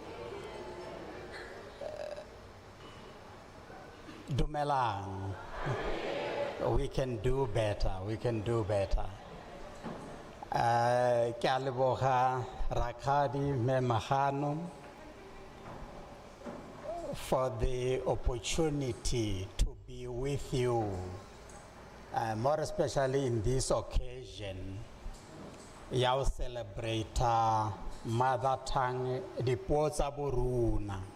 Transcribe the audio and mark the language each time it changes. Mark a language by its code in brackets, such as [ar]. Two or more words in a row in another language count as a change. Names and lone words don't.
[tn] Dumelang. [en] We can do better. We can do better. [tn] Ke a leboga [en] Rakgadi Memahano for the opportunity to be with you. More especially in this occasion, you celebrate mother tongue, the Potsa Boruna.